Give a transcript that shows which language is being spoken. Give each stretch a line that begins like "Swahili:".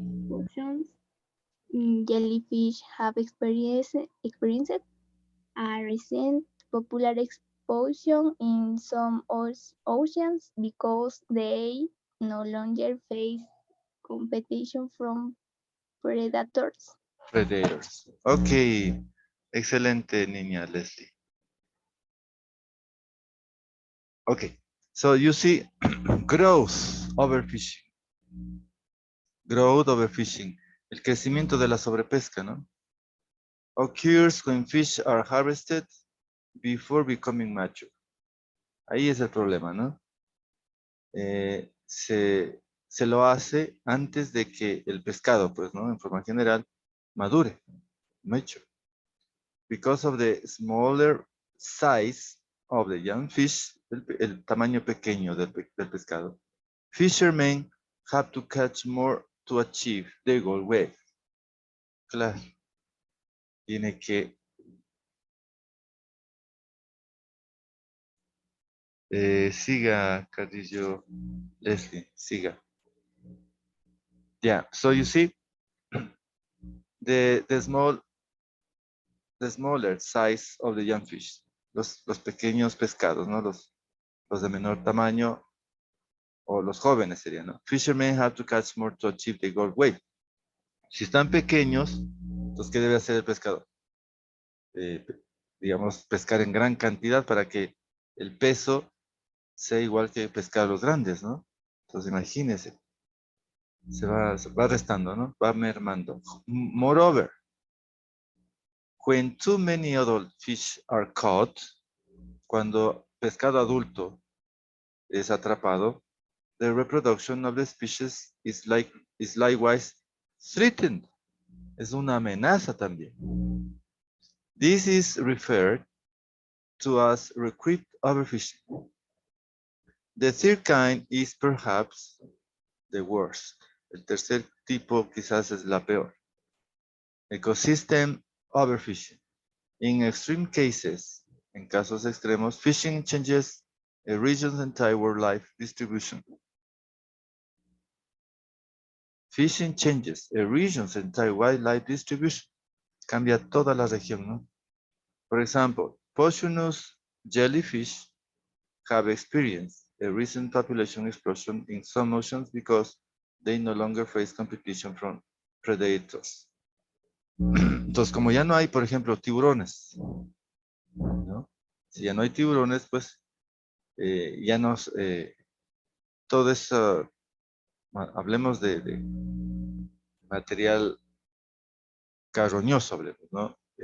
English: oceans, jellyfish have experienced a recent popular explosion in some oceans because they no longer face competition from predators. Predators. Ok.
Spanish: Excelente, niña Leslie.
English: Okay. So you see, growth overfishing. Growth overfishing.
Spanish: El crecimiento de la sobrepesca, ¿no?
English: Occurs when fish are harvested before becoming mature.
Spanish: Ahí es el problema, ¿no? Se lo hace antes de que el pescado, pues, ¿no? En forma general, madure, mature.
English: Because of the smaller size of the young fish,
Spanish: el tamaño pequeño del pescado,
English: fishermen have to catch more to achieve their goal weight.
Spanish: Claro. Tiene que siga, Carrillo, Leslie, siga.
English: Yeah, so you see, the smaller size of the young fish,
Spanish: los pequeños pescados, ¿no? Los de menor tamaño o los jóvenes serían, ¿no?
English: Fishermen have to catch more to achieve the goal weight.
Spanish: Si están pequeños, entonces, ¿qué debe hacer el pescador? Digamos, pescar en gran cantidad para que el peso sea igual que pescar los grandes, ¿no? Entonces, imagínense, se va restando, ¿no? Va mermando.
English: Moreover, when too many adult fish are caught,
Spanish: cuando pescado adulto es atrapado,
English: the reproduction of the species is likewise threatened.
Spanish: Es una amenaza también.
English: This is referred to as recruit overfishing. The third kind is perhaps the worst.
Spanish: El tercer tipo quizás es la peor.
English: Ecosystem overfishing. In extreme cases,
Spanish: en casos extremos,
English: fishing changes a region's entire wildlife distribution. Fishing changes a region's entire wildlife distribution.
Spanish: Cambia toda la región, ¿no? For example, poisonous jellyfish have experienced a recent population explosion in some oceans because they no longer face competition from predators. Entonces, como ya no hay, por ejemplo, tiburones, ¿no? Si ya no hay tiburones, pues ya nos, todo eso, hablemos de material carroñoso, hablemos, ¿no?